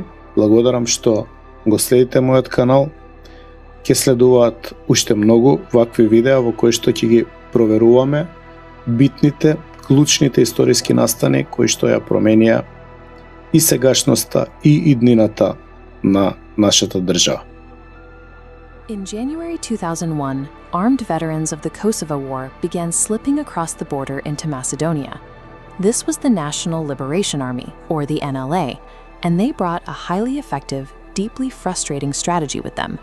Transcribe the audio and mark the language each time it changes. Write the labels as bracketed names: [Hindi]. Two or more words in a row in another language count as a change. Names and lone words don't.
[Macedonian] Благодарам што го следите мојот канал. Ќе следуваат уште многу вакви видеа во кои што ќе ги проверуваме битните, клучните историски настани кои што ја променија и сегашноста и иднината на нашата држава. [English] In January 2001, armed veterans of the Kosovo War began slipping across the border into Macedonia. This was the National Liberation Army, or the NLA, and they brought a highly effective, deeply frustrating strategy with them.